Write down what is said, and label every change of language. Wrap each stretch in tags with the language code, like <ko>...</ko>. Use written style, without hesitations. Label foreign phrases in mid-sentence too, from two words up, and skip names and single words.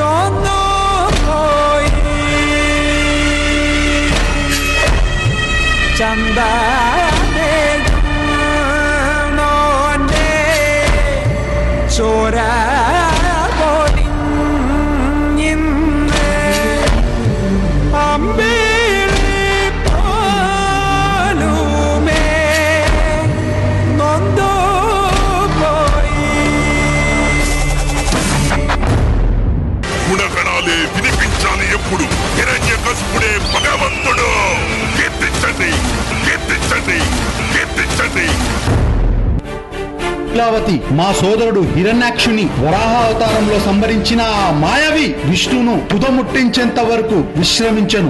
<ml>ചൊന്നുപോയി ചന്ദനേ ചോര പൊടിഞ്ഞിന്ന് അമ്പിളി പോലുമേ നൊന്തു പോയി.</ml> <te>గుణగణాలే వినిపించాలి ఎప్పుడు. హిరణ్యకశిపుడే భగవంతుడు. కీర్తించండి, కీర్తించండి, కీర్తించండి. లీలావతి మా సోదరుడు హిరణ్యాక్షుని వరాహ అవతారంలో సంభరించిన ఆ మాయవి విష్ణువును తుదముట్టించేంత వరకు విశ్రమించను.</te>